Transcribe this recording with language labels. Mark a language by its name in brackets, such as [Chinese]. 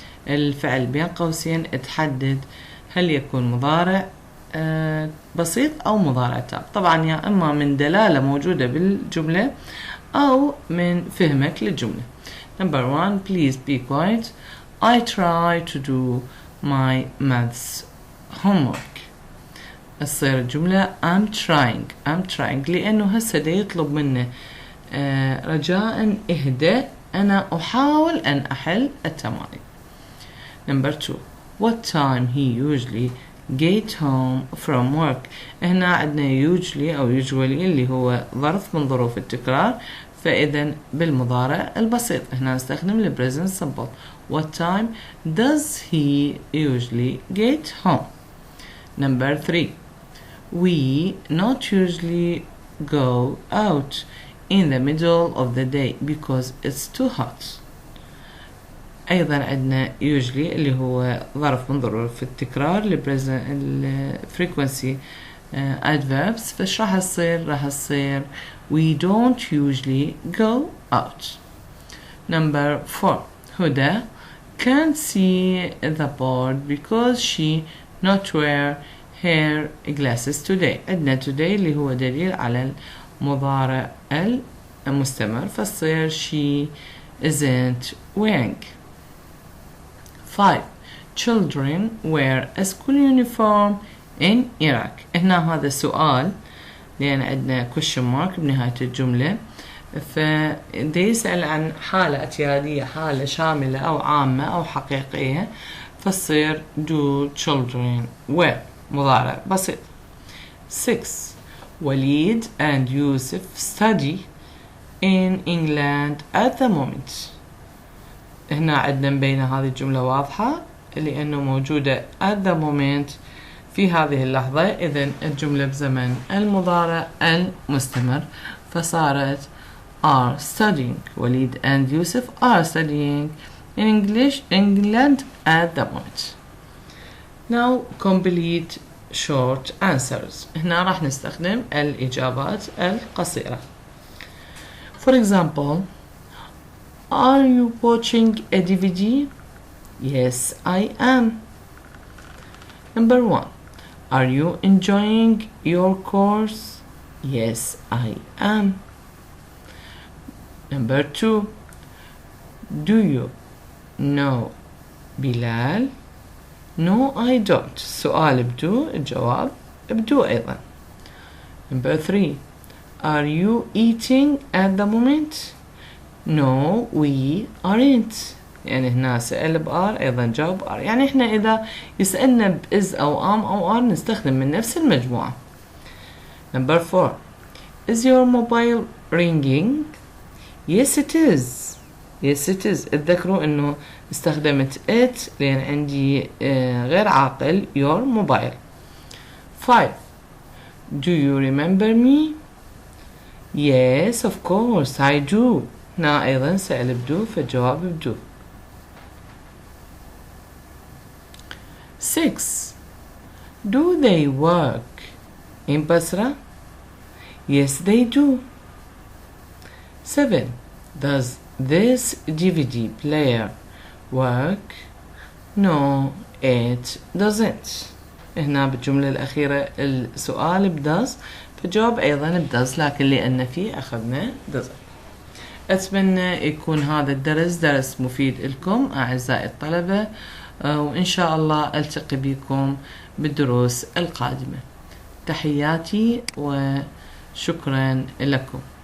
[Arabic] الفعل بين قوسين تحدد هل يكون مضارع بسيط أو مضارع تام. طبعا يا إما من دلالة موجودة بالجملة أو من فهمك للجملة. [English] Number 1. Please be quiet. I try to do my maths homework. [Arabic] تصير الجملة [English] I'm trying [Arabic] لأنه هسه دا يطلب منه رجاء اهدأ، أنا أحاول أن أحل التمارين. [English] Number 2. What time he usually get home from work. [Arabic] هنا عندنا usually أو usually اللي هو ظرف من ظروف التكرار، فإذا بالمضارع البسيط هنا نستخدم ال present simple. [English] What time does he usually get home? Number 3. We not usually go out in the middle of the day because it's too hot. [Arabic] أيضا عندنا usually اللي هو ظرف من ظروف التكرار ال [English] frequency adverbs، [Arabic] فش راح تصير [English] we don't usually go out. Number 4. Huda can't see the board because she not wear her glasses today. [Arabic] عندنا today اللي هو دليل على المضارع المستمر، فتصير [English] she isn't wearing. 5. Children wear a school uniform in Iraq. [Arabic] هنا هذا سؤال لأن عندنا [English] question mark [Arabic] بنهاية الجملة، فده يسأل عن حالة اعتيادية، حالة شاملة أو عامة أو حقيقية، فتصير [English] do children wear [Arabic] مضارع بسيط. [English] 6. Walid and Yusuf study in England at the moment. [Arabic] هنا عندنا مبينة هذه الجملة واضحة لأنه موجودة [English] at the moment [Arabic] في هذه اللحظة، إذن الجملة بزمن المضارع المستمر، فصارت [English] are studying. Walid and Yusuf are studying in England at the moment. Now complete short answers. [Arabic] هنا راح نستخدم الإجابات القصيرة. [English] For example, are you watching a DVD? Yes, I am. Number 1. Are you enjoying your course? Yes, I am. Number 2. Do you know Bilal? No I don't. [Arabic] السؤال بدو، الجواب بدو أيضا. [English] Number 3. Are you eating at the moment? No we aren't. [Arabic] يعني هنا سأل بآر أيضا جاوب آر. يعني إحنا إذا يسألنا بإز أو آم أو آر نستخدم من نفس المجموعة. [English] Number 4. Is your mobile ringing? Yes it is. Yes it is. [Arabic] اتذكروا إنه استخدمت it لأن عندي غير عاقل [English] your mobile. 5. Do you remember me? Yes of course I do. [Arabic] هنا أيضا سأل بدو فالجواب بدو. [English] 6. Do they work in Basra? Yes they do. 7. Does this DVD player work? No it doesn't. [Arabic] هنا بالجملة الأخيرة السؤال بداز فالجواب أيضا بداز، لكن لأن فيه أخذنا doesn't. أتمنى يكون هذا الدرس درس مفيد لكم أعزائي الطلبة، وإن شاء الله ألتقي بكم بالدروس القادمة. تحياتي وشكرا لكم.